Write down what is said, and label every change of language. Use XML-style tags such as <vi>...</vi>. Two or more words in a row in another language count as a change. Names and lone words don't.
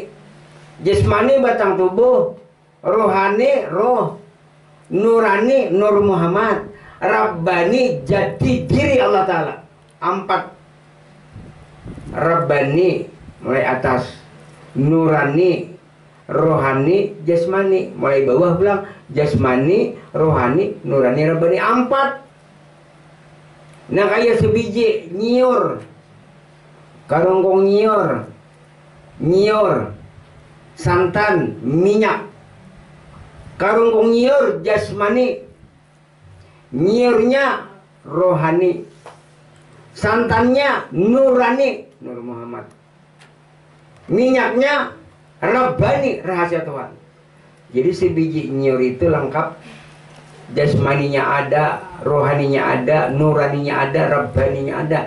<id>Jasmani batang tubuh, rohani roh, nurani Nur Muhammad, rabbani jati diri Allah Ta'ala. 4. Rabbani mulai atas, nurani, rohani, jasmani. Mulai bawah bilang jasmani, rohani, nurani, rabbani. 4.</id> <bjn>Nah kayak sebiji nyiur, karungkong nyiur, nyiur, santan, minyak.</bjn> <id>Karungkong nyiur jasmani, nyiurnya rohani, santannya nurani Nur Muhammad, minyaknya rabbani rahasia Tuhan. Jadi sebiji nyiur itu lengkap, jasmaninya ada, rohaninya ada, nuraninya ada, rabbaninya ada.</id>